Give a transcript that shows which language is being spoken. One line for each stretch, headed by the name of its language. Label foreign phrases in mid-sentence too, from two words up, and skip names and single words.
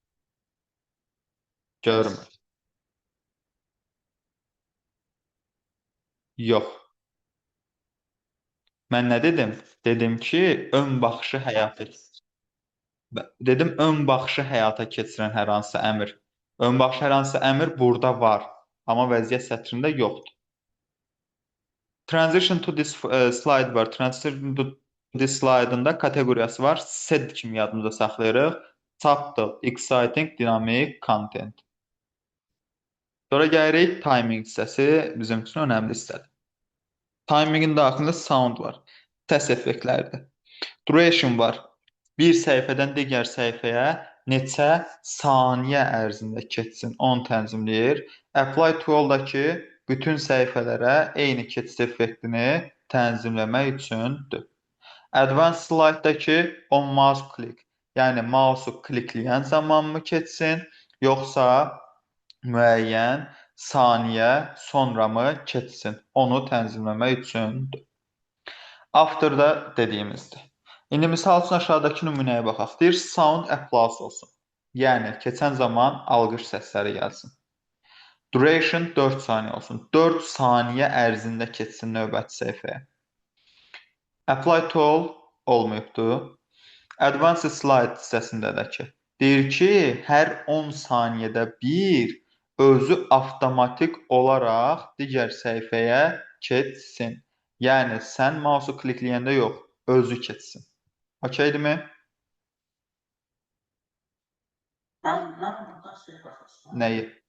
Azerbaijani: Görmür. Yox. Mən nə dedim? Dedim ki, ön baxışı həyata dedim ön baxışı həyata keçirən hər hansı əmr. Ön baxış hər hansı əmr burada var, amma vəziyyət sətrində yoxdur.
English: Transition to this slide var. Transition to this slide-ında
Azerbaijani: kateqoriyası var. Set kimi yadımızda saxlayırıq.
English: Subtle, exciting, dynamic content.
Azerbaijani: Sonra gəlirik timing hissəsi bizim üçün önəmli hissədir. Timingin daxilində sound var. Səs effektləridir. Duration var. Bir səhifədən digər səhifəyə neçə saniyə ərzində keçsin, onu tənzimləyir.
English: Apply to all-dakı
Azerbaijani: bütün səhifələrə eyni keçid effektini tənzimləmək üçündür.
English: Advanced slide-dakı on mouse click,
Azerbaijani: yəni mouse'u klikləyən zamanmı keçsin, yoxsa müəyyən saniyə sonra mı keçsin, onu tənzimləmək üçündür. After'da dediyimizdir. İndi misal üçün aşağıdakı nümunəyə baxaq. Deyir,
English: sound applause olsun.
Azerbaijani: Yəni, keçən zaman alqış səsləri gəlsin. Duration 4 saniyə olsun. 4 saniyə ərzində keçsin növbəti səhifəyə.
English: Apply to all olmayıbdır. Advanced slide
Azerbaijani: hissəsində də ki, deyir ki, hər 10 saniyədə bir özü avtomatik olaraq digər səhifəyə keçsin. Yəni, sən mouse'u klikləyəndə yox, özü keçsin. Okeydirmi? Nəyi?